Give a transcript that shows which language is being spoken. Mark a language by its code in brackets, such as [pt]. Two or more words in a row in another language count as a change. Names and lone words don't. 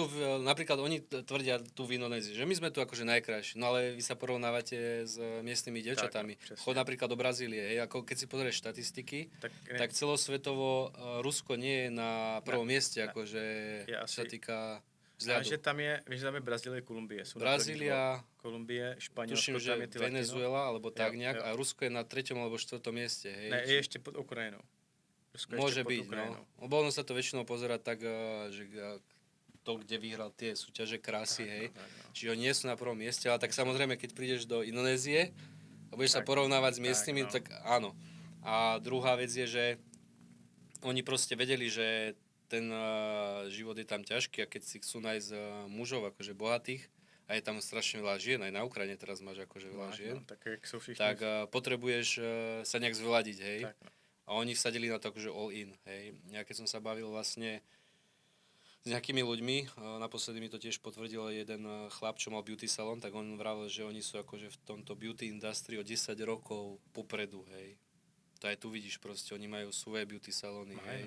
[sk] sú, napríklad oni tvrdia tu v Indonézii, že my sme tu akože najkrajší, no ale vy sa porovnávate s miestnymi dievčatami. presne. Chod napríklad do Brazílie, hej, ako keď si pozrieš štatistiky, [cs] tak, ne, [sk] tak celosvetovo Rusko nie je na prvom mieste, [cs] ne. [sk] akože [cs] Je [sk] čo sa asi- týka ale vzhľadu. [cs] že tam je, víš, že tam je Brazílie, Kolumbie. Jsou na první dvou. [sk] Brazília, [cs] Kolumbie, Španělsko, tuším, že tam je ty Latino. Venezuela, [sk] alebo tak [cs] Jo, [sk] nejak, [cs] jo. [sk] a Rusko je na 3. alebo 4. mieste, hej. [cs] Ne, je ještě pod Ukrajinou. Rusko je [sk] Môže [cs] ještě pod [sk] byť, no. [cs] Ukrajinou. [sk] Lebo ono sa to väčšinou pozerá tak, že to, kde vyhral tie súťaže krásy, [cs] Tak, [sk] hej. no, tak, no. Čiže oni nie sú na prvom mieste, ale tak samozrejme, keď prídeš do Indonézie a budeš sa [cs] Tak, [sk] porovnávať s [cs] tak, [sk] miestnymi, no. tak áno. A druhá vec je, že oni proste vedeli, že ten život je tam ťažký a keď si chcú nájsť mužov akože bohatých, a je tam strašne veľa žien, aj na Ukrajine teraz máš akože veľa žien, [cs] tak jak sú všichni. [sk] tak potrebuješ sa nejak zvladiť, hej. [cs] Tak, no. [sk] A oni vsadili na to akože [en] all in, [sk] hej. Ja keď som sa bavil vlastne s nejakými ľuďmi, naposledy mi to tiež potvrdil jeden chlap, čo mal beauty salon, tak on vravel, že oni sú akože v tomto beauty industrii o 10 rokov popredu, hej. To aj tu vidíš proste, oni majú svoje beauty salóny, hej.